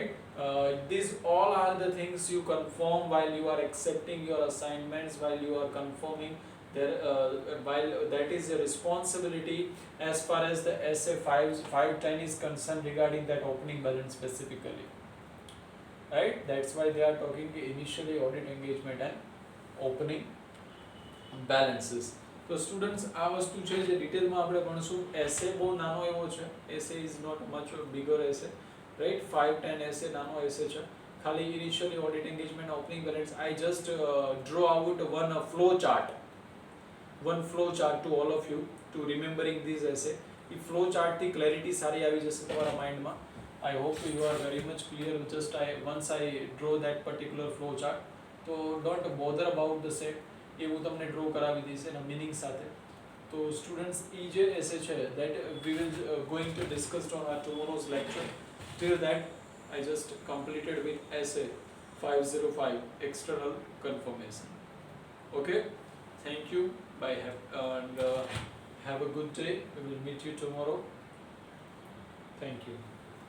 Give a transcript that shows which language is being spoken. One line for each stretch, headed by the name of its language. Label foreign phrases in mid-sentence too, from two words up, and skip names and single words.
English: These all are the things you confirm while you are accepting your assignments, while you are confirming there, while that is a responsibility as far as the SA 510 is concerned regarding that opening balance specifically, right? That's why they are talking initially audit engagement and opening balances.
Gujarati: તો સ્ટુડન્ટ્સ આ વસ્તુ છે જે ડિટેલમાં આપણે ભણશું.
English: એસે
Gujarati: બહુ નાનો એવો છે,
English: SA is not much bigger SA, right?
Gujarati: 510 એસે નાનો એસે છે. ખાલી
English: initially audit engagement opening balance, I just draw out one flow chart to all of you to remembering this essay. If flow chart
Gujarati: થી clarity સારી આવી જશે તમારા માઇન્ડમાં.
English: I hope you are very much clear. Just once I draw that particular flow chart, so don't bother about the same.
Gujarati: એ હું તમને ડ્રો કરાવી દઈશ એના મિનિંગ સાથે. તો સ્ટુડન્ટ્સ એ જે એસે છે
English: that we will going to discuss on our tomorrow's lecture. Till that I just completed with essay 505 external confirmation. Okay, thank you. Bye. Have a good day. We will meet you tomorrow.